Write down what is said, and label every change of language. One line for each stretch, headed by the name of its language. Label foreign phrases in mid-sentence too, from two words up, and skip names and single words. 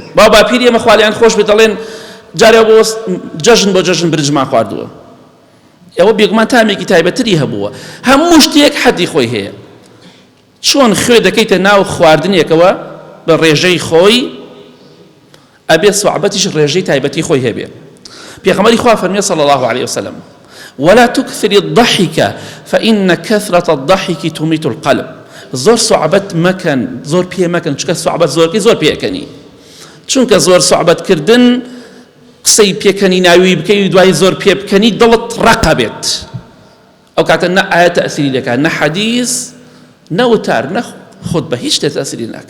Central Kurdish: با باپیری ئێمە خوالیان خۆش بێت دەڵێن جارێ بۆ جەژن بۆ جەژن برجمان خواردووە. ئەوە بێگومان تامێکی تایبەتری هەبووە. هەموو شتێک حەدی خۆی هەیە. چۆن خوێ دەکەیتە ناو خواردنێکەوە بە ڕێژەی خۆی، ئەبێ سوعبەتیش ڕێژەی تایبەتی خۆی هەبێ. پێغەمبەری خوا فەرمووی
Arabic: صلی الله عليه وسلم ولا تكثر الضحك فإن كثرة الضحك تميت القلب.
Central Kurdish: زۆر سوعبەت مەکەن، زۆر پێ مەکەن، چونکە سوعبەت زۆرکەی زۆر پێکەنی. چونکە زۆر سوعبەتکردن قسەی پێکەنی ناوی بکەی و دوای زۆر پێ بکەنی دڵت ڕەقە بێت. ئەو کاتە نە ئاەت تەئسیری دەکات، نە حەدیث، نە وتار، نە خودبە، هیچ شتێک تەئسیری ناکات.